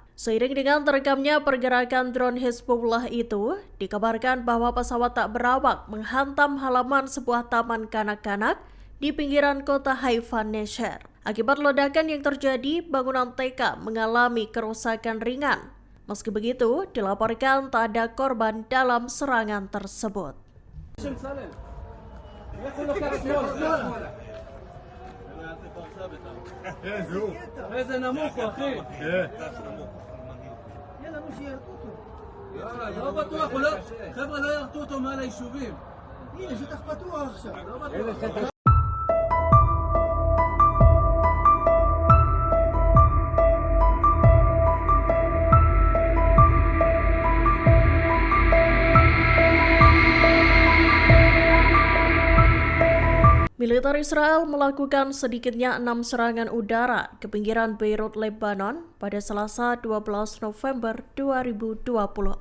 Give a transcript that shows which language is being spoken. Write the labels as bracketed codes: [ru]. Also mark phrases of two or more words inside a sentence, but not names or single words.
[id] Seiring dengan terekamnya pergerakan drone Hizbullah itu, dikabarkan bahwa pesawat tak berawak menghantam halaman sebuah taman kanak-kanak di pinggiran kota Haifa Nesher. Akibat ledakan yang terjadi, bangunan TK mengalami kerusakan ringan. Meski begitu, dilaporkan tak ada korban dalam serangan tersebut. [he] לא בטוח, חבר'ה לא ירתו אותו מעל היישובים. הנה, שטח פתוח עכשיו. לא בטוח. [id] Militer Israel melakukan sedikitnya 6 serangan udara ke pinggiran Beirut, Lebanon pada Selasa 12 November 2024.